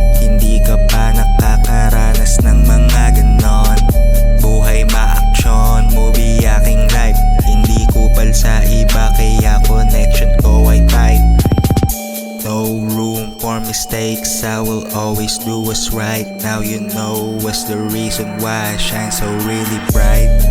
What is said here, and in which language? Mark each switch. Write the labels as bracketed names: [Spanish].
[Filipino] Hindi ka pa nakakaranas ng mga ganon. Buhay ma-action, movie aking life. Hindi kupal sa iba kaya connection ko ay tight. [English] No room for mistakes, I will always do what's right. Now you know what's the reason why I shine so really bright.